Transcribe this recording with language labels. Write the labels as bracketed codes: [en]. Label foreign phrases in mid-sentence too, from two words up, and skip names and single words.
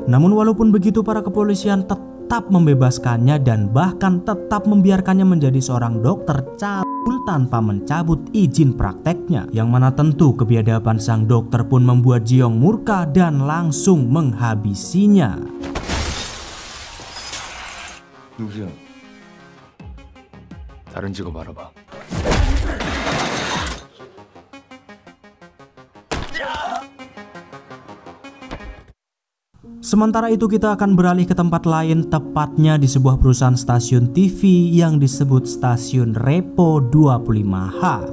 [id] Namun walaupun begitu, para kepolisian tetap membebaskannya dan bahkan tetap membiarkannya menjadi seorang dokter cabul tanpa mencabut izin prakteknya. Yang mana tentu kebiadaban sang dokter pun membuat Ji-young murka dan langsung menghabisinya. [ko] 누구세요? 다른 직업 알아봐. [id] Sementara itu kita akan beralih ke tempat lain, tepatnya di sebuah perusahaan stasiun TV yang disebut stasiun Repo 25H.